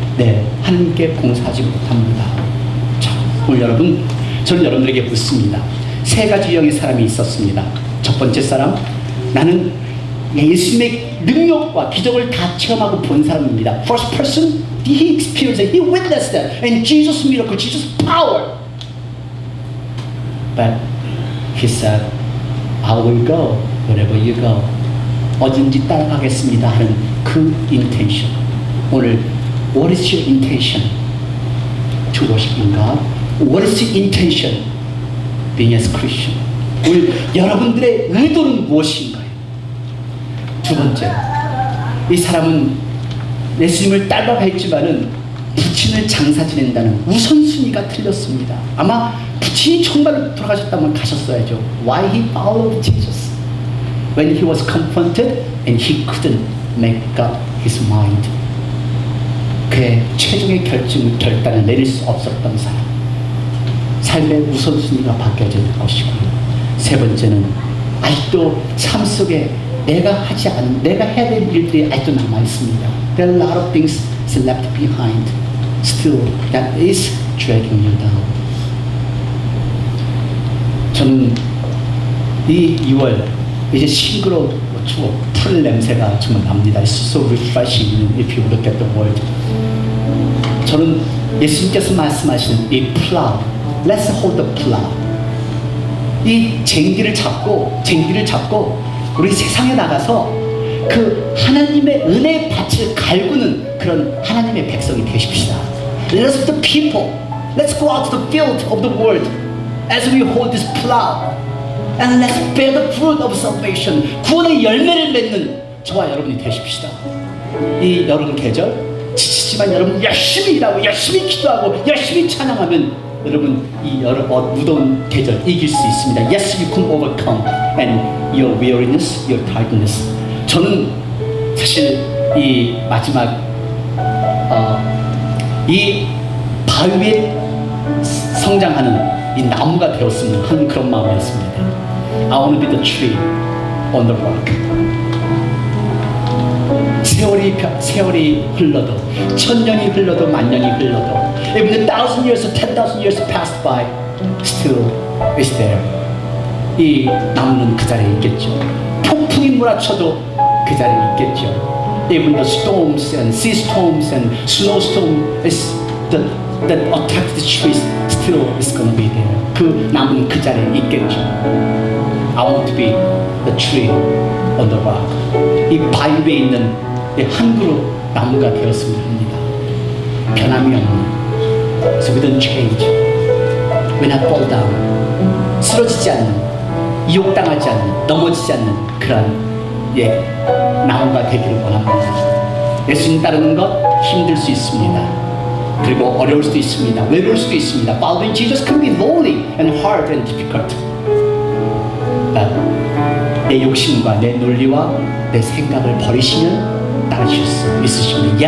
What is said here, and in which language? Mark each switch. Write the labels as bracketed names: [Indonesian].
[Korean] 네, 하나님께 봉사하지 못합니다. 자, 오늘 여러분, 저는 여러분들에게 묻습니다. 세 가지 유형의 사람이 있었습니다. 첫 번째 사람, 나는 예수님의 능력과 기적을 다 체험하고 본 사람입니다. [English] First person, he experienced it, he witnessed it, and Jesus' miracle, Jesus' power. But he said, I will go wherever you go. [Korean] 어딘지 따라가겠습니다 하는 그 intention. 오늘 [English] what is your intention to worship in God? What is your intention being as Christian? [Korean] 오늘 여러분들의 의도는 무엇인가요? 두 번째, 이 사람은 예수님을 따라가 했지만은 부친을 장사 지낸다는 우선순위가 틀렸습니다. 아마 부친이 정말 돌아가셨다면 가셨어야죠. [English] Why he followed Jesus? When he was confronted and he couldn't make up his mind. [Korean] 그의 최종의 결단을 내릴 수 없었던 사람. 삶의 우선순위가 바뀌어질 것이고요. 세 번째는 아직도 삶 속에 내가 해야 될 일들이 아직도 남아 있습니다. [English] There are a lot of things left behind. Still, that is dragging you down. [Korean] 저는 이 2월 이제 싱그러워 추워 풀 냄새가 정말 납니다. [English] It's so refreshing if you look at the word. [Korean] 저는 예수님께서 말씀하시는 이 [English] plow, let's hold the plow. [Korean] 이 쟁기를 잡고 우리 세상에 나가서 그 하나님의 은혜의 밭을 갈구는 그런 하나님의 백성이 되십시다. [English] Let's the people. Let's go out to the field of the world as we hold this plow. And let's bear the fruit of salvation. [Korean] 구원의 열매를 맺는 저와 여러분이 되십시다. 이 여름 계절 지치지만 여러분 열심히 일하고 열심히 기도하고 열심히 찬양하면 여러분 이 무더운 계절 이길 수 있습니다. [English] Yes, you can overcome and your weariness, your tiredness. [Korean] 저는 사실 이 마지막 이 바위 위에 성장하는 이 나무가 되었으면 하는 그런 마음이었습니다. [English] I want to be the tree on the rock. [Korean] 세월이 흘러도, 1000년이 흘러도, 만년이 흘러도, [English] even 1,000 years or 10,000 years passed by, still is there. [Korean] 이 나무는 그 자리에 있겠죠. 폭풍이 몰아쳐도 그 자리에 있겠죠. [English] Even the storms and sea storms and snow storms that attack the trees, still is going to be there. [Korean] 그 나무는 그 자리에 있겠죠. [English] I want to be the tree on the rock. [Korean] 이 바위 위에 있는 한 그루 나무가 되었으면 합니다. 변함이 없는. [English] So we don't change. We not fall down. [Korean] 쓰러지지 않는, 유혹당하지 않는, 넘어지지 않는 그런 나무가 되기를 원합니다. 예수님 따르는 것 힘들 수 있습니다. 그리고 어려울 수도 있습니다. 외로울 수도 있습니다. [English] Following Jesus can be lonely and hard and difficult. [Korean] 내 욕심과 내 논리와 내 생각을 버리시면 따르실 수 있으십니다.